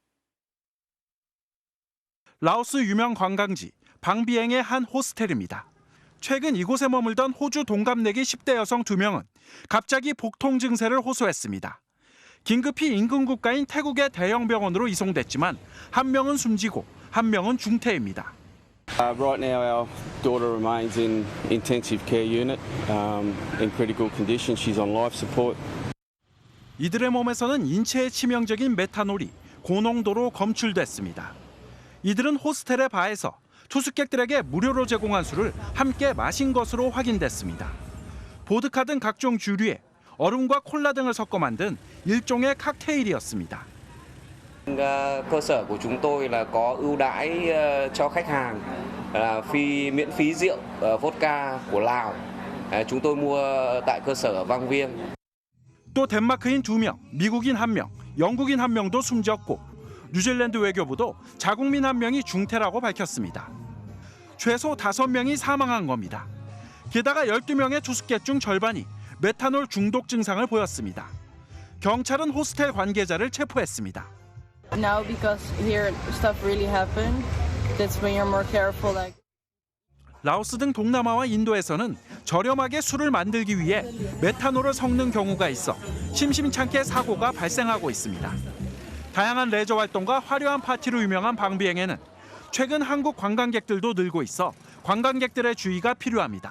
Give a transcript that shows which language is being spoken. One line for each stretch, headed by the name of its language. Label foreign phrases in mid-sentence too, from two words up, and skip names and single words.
Korean: 라오스 유명 관광지 방비행의 한 호스텔입니다. 최근 이곳에 머물던 호주 동갑내기 10대 여성 2명은 갑자기 복통 증세를 호소했습니다. 긴급히 인근 국가인 태국의 대형 병원으로 이송됐지만 한 명은 숨지고 한 명은 중태입니다.
English: Right now our daughter remains in intensive care unit in critical condition. She's on life support.
Korean: 이들의 몸에서는 인체에 치명적인 메탄올이 고농도로 검출됐습니다. 이들은 호스텔의 바에서 투숙객들에게 무료로 제공한 술을 함께 마신 것으로 확인됐습니다. 보드카 등 각종 주류에 얼음과 콜라 등을 섞어 만든 일종의 칵테일이었습니다.
Vietnamese: Cơ sở của chúng tôi là có ưu đãi cho khách hàng là miễn phí rượu vodka của Lào. Chúng tôi mua tại cơ sở ở Vang Vieng.
Korean: 또 덴마크인 2명, 미국인 1명, 영국인 1명도 숨졌고 뉴질랜드 외교부도 자국민 1명이 중태라고 밝혔습니다. 최소 5명이 사망한 겁니다. 게다가 12명의 투숙객 중 절반이 메탄올 중독 증상을 보였습니다. 경찰은 호스텔 관계자를 체포했습니다.
English: Now because here stuff really happened, That's when you're more careful. Like.
Korean: 라오스 등 동남아와 인도에서는 저렴하게 술을 만들기 위해 메탄올을 섞는 경우가 있어 심심찮게 사고가 발생하고 있습니다. 다양한 레저 활동과 화려한 파티로 유명한 방비행에는 최근 한국 관광객들도 늘고 있어 관광객들의 주의가 필요합니다.